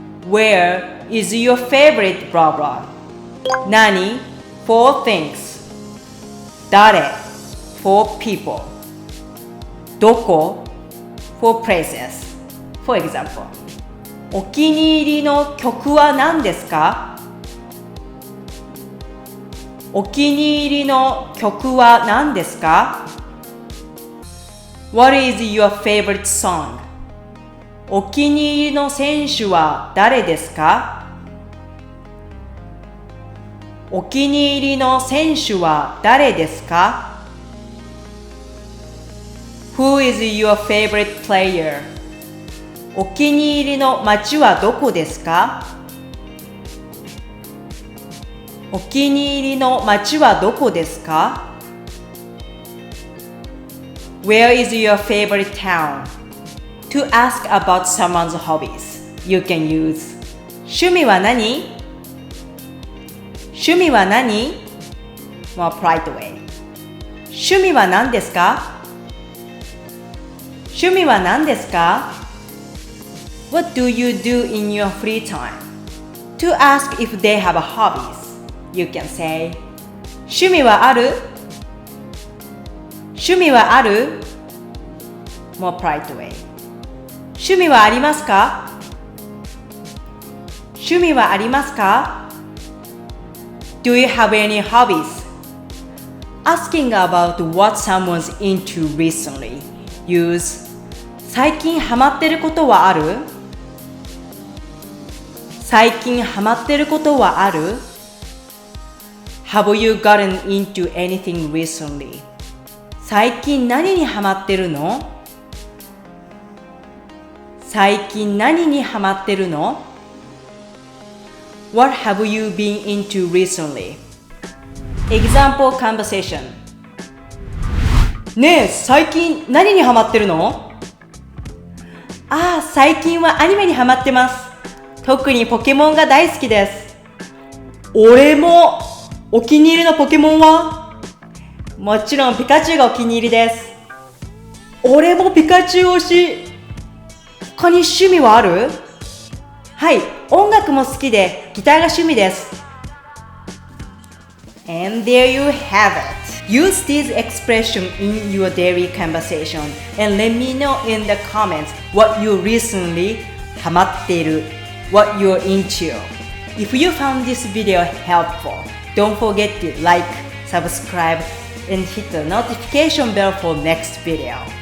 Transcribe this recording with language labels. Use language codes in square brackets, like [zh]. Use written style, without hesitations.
[en] Where is your favorite blah blah? 何 for things 誰 for people どこ for places For example [ja] お気に入りの曲は何ですか？お気に入りの曲は何ですか？ [en] What is your favorite song? [ja] お気に入りの選手は誰ですか？お気に入りの選手は誰ですか？ [en] Who is your favorite player? [ja] お気に入りの街はどこですか？お気に入りの街はどこですか？ [en] Where is your favorite town? To ask about someone's hobbies, you can use [ja] 趣味は何？趣味は何？ [en] More polite way [ja] 趣味は何ですか？趣味は何ですか？ [en] What do you do in your free time? To ask if they have hobbies, you can say [ja] 趣味はある？趣味はある？ [en] More polite way [ja] 趣味はありますか？趣味はありますか？ [en] Do you have any hobbies? Asking about what someone's into recently. [ja] Use 最近ハマってることはある？最近ハマってることはある？ [en] Have you gotten into anything recently? [ja] 最近何にハマってるの？最近何にハマってるの？ [en] What have you been into recently? Example conversation [ja] ねえ、最近何にハマってるの？ああ、最近はアニメにハマってます。特にポケモンが大好きです。俺もお気に入りのポケモンは？もちろんピカチュウがお気に入りです。俺もピカチュウ推し。他に趣味はある？はい、音楽も好きでギターが趣味です。 [en] And there you have it. Use this expression in your daily conversation and let me know in the comments what you recently ハマっている what you're into. If you found this video helpful, don't forget to like, subscribe, and hit the notification bell for next video.